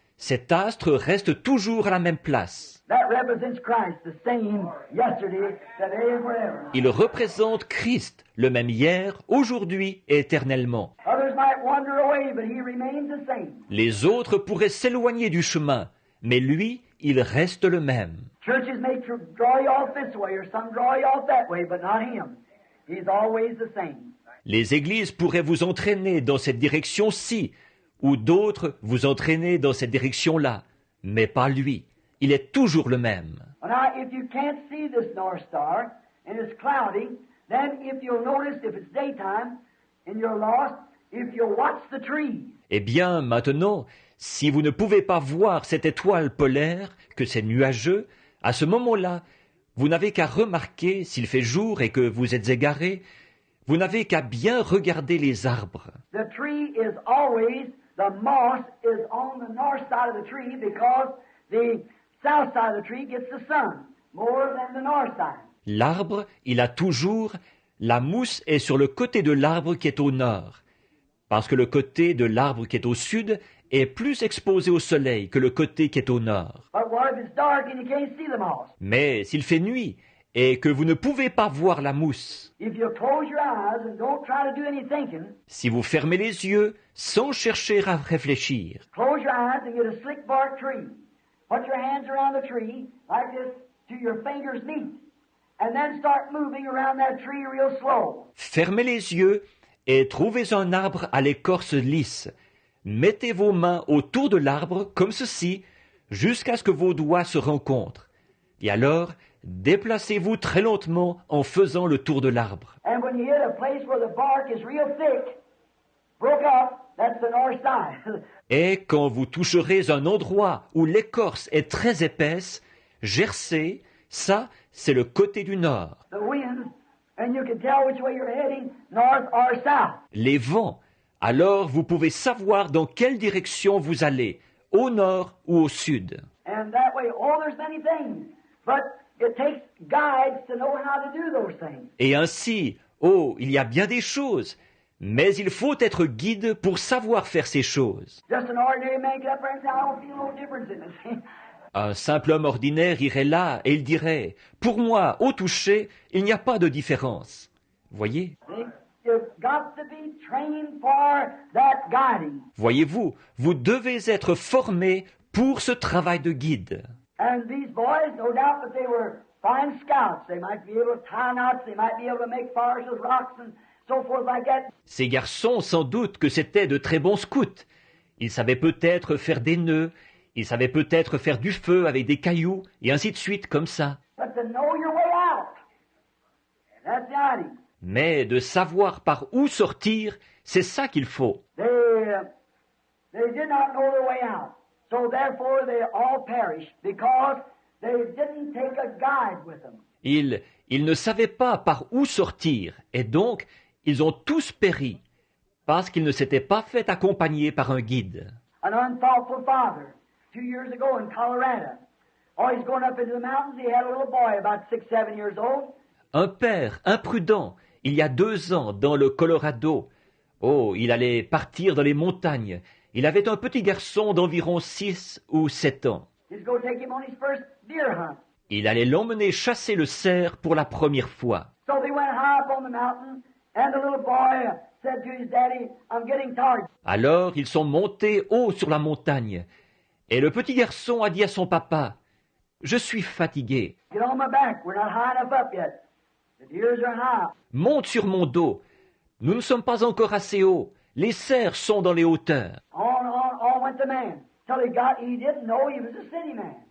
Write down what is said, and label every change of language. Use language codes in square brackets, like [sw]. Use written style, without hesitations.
[fr] Cet astre reste toujours à la même place. [en] That represents Christ, the same yesterday, today, and forever. [fr] Il représente Christ, le même hier, aujourd'hui et éternellement. [en] Others might wander away, but he remains the same. [fr] Les autres pourraient s'éloigner du chemin, mais lui, il reste le même. [en] Churches may draw you off this way, or some draw you off that way, but not him. He's always the same. [fr] Les églises pourraient vous entraîner dans cette direction-ci, ou d'autres vous entraîner dans cette direction-là, mais pas lui. Il est toujours le même. [en] Now, if you can't see this North Star, and it's cloudy, then if you'll notice, if it's daytime, and you're lost, if you'll watch the trees, [fr] Eh bien, maintenant, si vous ne pouvez pas voir cette étoile polaire, que c'est nuageux, à ce moment-là, vous n'avez qu'à remarquer, s'il fait jour et que vous êtes égaré, vous n'avez qu'à bien regarder les arbres. [en] the tree is always, the moss is on the north side of the tree because the south side of the tree gets the sun more than the north side. [fr] L'arbre, il a toujours, la mousse est sur le côté de l'arbre qui est au nord, parce que le côté de l'arbre qui est au sud est plus exposé au soleil que le côté qui est au nord. [en] But what if it's dark and you can't see the moss? [fr] Mais s'il fait nuit et que vous ne pouvez pas voir la mousse, [en] If you close your eyes and don't try to do any thinking, [fr] si vous fermez les yeux sans chercher à réfléchir, [en] close your eyes and get a slick bark tree. Put your hands around the tree like this till your fingers meet. And then start moving around that tree real slow. [fr] fermez les yeux et trouvez un arbre à l'écorce lisse. Mettez vos mains autour de l'arbre comme ceci jusqu'à ce que vos doigts se rencontrent. Et alors, déplacez-vous très lentement en faisant le tour de l'arbre. [en] And when you hit a place where the bark is real thick, broke up, that's the north side. [fr] Et quand vous toucherez un endroit où l'écorce est très épaisse, gercez, ça, c'est le côté du nord. [en] The wind, and you can tell which way you're heading, north or south. [fr] Les vents, alors vous pouvez savoir dans quelle direction vous allez, au nord ou au sud. [en] And that way, there's many things. But it takes guides to know how to do those things. [fr] Et ainsi, il y a bien des choses, mais il faut être guide pour savoir faire ces choses. [en] Just an ordinary man get up there and say, I don't feel no difference in it. [fr] Un simple homme ordinaire irait là et il dirait, pour moi, au toucher, il n'y a pas de différence. Voyez? [en] You've got to be trained for that guiding. [fr] Voyez-vous, vous devez être formé pour ce travail de guide. [en] And these boys, no doubt that they were fine scouts. They might be able to tie knots, they might be able to make fires with rocks and so forth like that. [fr] Ces garçons, sans doute que c'étaient de très bons scouts. Ils savaient peut-être faire des nœuds, ils savaient peut-être faire du feu avec des cailloux, et ainsi de suite, comme ça. [en] But to know your way out, that's the idea. [fr] Mais de savoir par où sortir, c'est ça qu'il faut. [en] They did not know their way out. So therefore they all perished because they didn't take a guide with them. [fr] Ils ne savaient pas par où sortir, et donc ils ont tous péri, parce qu'ils ne s'étaient pas fait accompagner par un guide. [en] An unthoughtful father, 2 years ago in Colorado. He's going up into the mountains. He had a little boy about 6, 7 years old. [fr] Un père imprudent, il y a 2 ans, dans le Colorado. Il allait partir dans les montagnes. Il avait un petit garçon d'environ 6 ou 7 ans. [en] He's going to take him on his first deer hunt. [fr] Il allait l'emmener chasser le cerf pour la première fois. [en] So they went high up on the mountain, and the little boy said to his daddy, I'm getting tired. [fr] Alors ils sont montés haut sur la montagne. Et le petit garçon a dit à son papa, « Je suis fatigué. [en] Get on my back. We're not high enough up yet. The deers are high. [fr] Monte sur mon dos. Nous ne sommes pas encore assez hauts. Les cerfs sont dans les hauteurs. » [en] On went the man. Till he didn't know he was a city man.